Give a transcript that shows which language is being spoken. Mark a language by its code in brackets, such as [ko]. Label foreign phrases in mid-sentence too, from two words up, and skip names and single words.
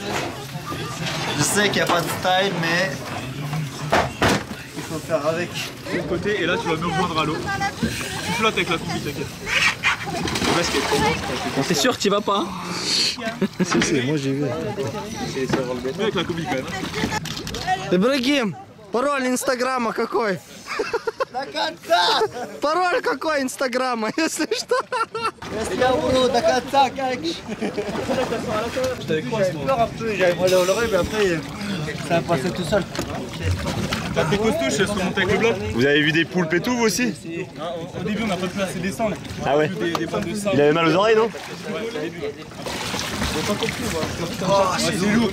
[fr] Je sais qu'il n'y a pas de style, mais il faut faire avec. De côté, et là, tu vas me rejoindre à l'eau. Tu flottes avec la combi, t'inquiète. T'es sûr que tu vas pas? Si, moi j'ai vu. Mais avec la combi quand même. [ru] Ибрагим, пароль Инстаграма какой? До конца! Пароль какой Инстаграма, если что? Если я буду до конца, как? [fr] J'avais peur un peu, j'avais mal à l'oreille, mais après, ça va passer tout seul. T'as tes costaud, je laisse remonter avec le bloc. Vous avez vu des poulpes et tout, vous aussi? Au début, on n'a pas pu assez descendre. Ah ouais? Des pommes de sable. Il avait mal aux oreilles, non? Ah, c'est lourd.